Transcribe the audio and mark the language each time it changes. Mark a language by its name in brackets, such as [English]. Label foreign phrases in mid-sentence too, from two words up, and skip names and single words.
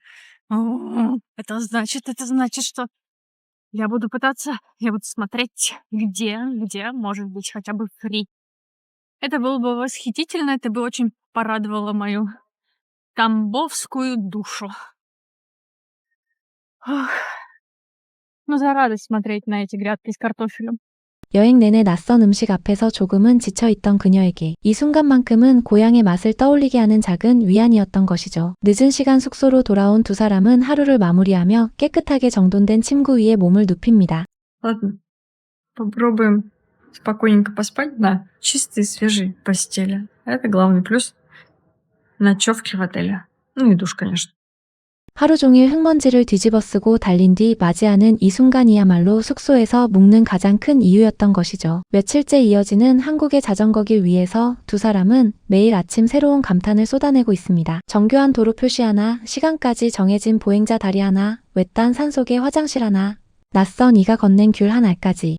[Russian] Это значит, что я буду смотреть, где может быть хотя бы фри. Это было бы восхитительно, это бы очень порадовало мою тамбовскую душу. Ох. Ну, за радость смотреть на эти грядки с картофелем. [Korean] 여행 내내 낯선 음식 앞에서 조금은 지쳐있던 그녀에게 이 순간만큼은 고향의 맛을 떠올리게 하는 작은 위안이었던 것이죠. 늦은 시간 숙소로 돌아온 두 사람은 하루를 마무리하며 깨끗하게 정돈된 침구 위에 몸을 눕힙니다. [Russian] Ладно, попробуем спокойненько поспать на чистой, свежей постели. Это главный плюс ночевки в отеле. Ну и душ, конечно. [Korean] 하루 종일 흙먼지를 뒤집어 쓰고 달린 뒤 맞이하는 이 순간이야말로 숙소에서 묵는 가장 큰 이유였던 것이죠. 며칠째 이어지는 한국의 자전거길 위에서 두 사람은 매일 아침 새로운 감탄을 쏟아내고 있습니다. 정교한 도로 표시 하나, 시간까지 정해진 보행자 다리 하나, 외딴 산속의 화장실 하나, 낯선 이가 건넨 귤 하나까지.